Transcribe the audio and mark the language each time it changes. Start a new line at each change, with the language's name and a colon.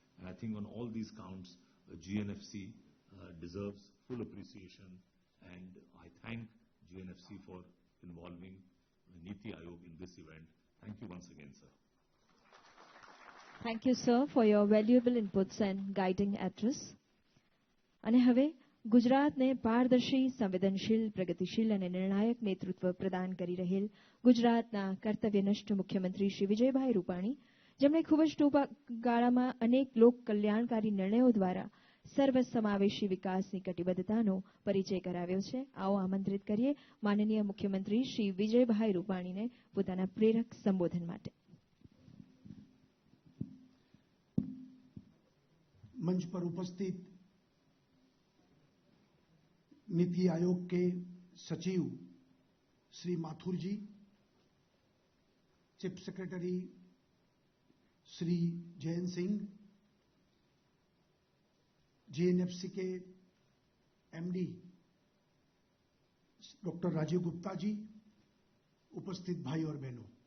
English: And I think on all these counts, GNFC deserves full appreciation, and I thank GNFC for involving Niti Aayog in this event. Thank you once again, sir. Thank you, sir, for your valuable inputs and guiding address.
Gujarati: અને હવે ગુજરાતને પારદર્શી, સંવેદનશીલ, પ્રગતિશીલ અને નિર્ણાયક નેતૃત્વ પ્રદાન કરી રહેલ ગુજરાતના કર્તવ્યનિષ્ઠ મુખ્યમંત્રી શ્રી વિજયભાઈ રૂપાણી, જેમણે ખૂબ જ ટૂંકા ગાળામાં અનેક લોક કલ્યાણકારી નિર્ણયો દ્વારા સર્વસમાવેશી વિકાસની કટિબદ્ધતાનો પરિચય કરાવ્યો છે. આવો આમંત્રિત કરીએ માનનીય મુખ્યમંત્રી શ્રી વિજયભાઈ રૂપાણીને પોતાના પ્રેરક સંબોધન માટે.
Hindi: मंच पर उपस्थित नीति आयोग के सचिव श्री माथुर जी, chief secretary Shri Jayant Singh, GNFC के एमडी डॉक्टर राजीव गुप्ता जी, उपस्थित भाई और बहनों,